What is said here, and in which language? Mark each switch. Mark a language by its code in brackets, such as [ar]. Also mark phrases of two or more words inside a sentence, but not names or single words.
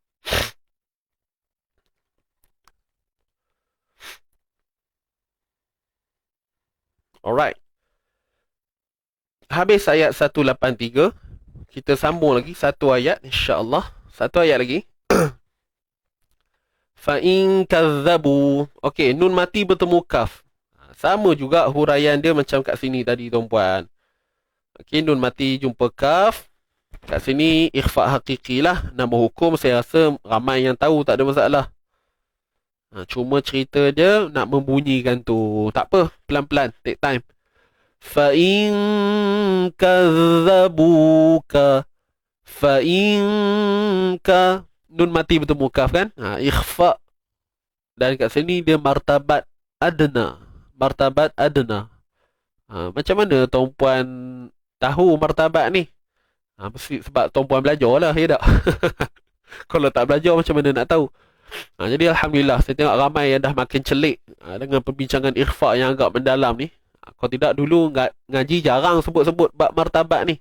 [ms] Alright. Habis ayat 183. Kita sambung lagi satu ayat, [ar] insya-Allah. [ms] Satu ayat lagi. [ar] Fa in kazzabu. [ms] Okey, nun mati bertemu kaf. Sama juga huraian dia macam kat sini tadi, tuan-puan. Okey, nun mati jumpa kaf. Kat sini ikhfa hakiki lah. Nama hukum saya rasa ramai yang tahu, tak ada masalah. Cuma cerita dia nak membunyikan tu. Tak apa, pelan-pelan, [en] take time. [ar] Fa in kazzabuka. Fa in ka, [ms] nun mati bertemu kaf kan? Ikhfa. Dan kat sini dia martabat adna. Martabat adna. Macam mana tuan-puan tahu martabat ni? Mesti sebab tuan-puan belajar lah, ya tak? Kalau tak belajar macam mana nak tahu? Jadi Alhamdulillah, saya tengok ramai yang dah makin celik dengan perbincangan ikhfa yang agak mendalam ni. Kalau tidak dulu ngaji jarang sebut-sebut bab martabat ni.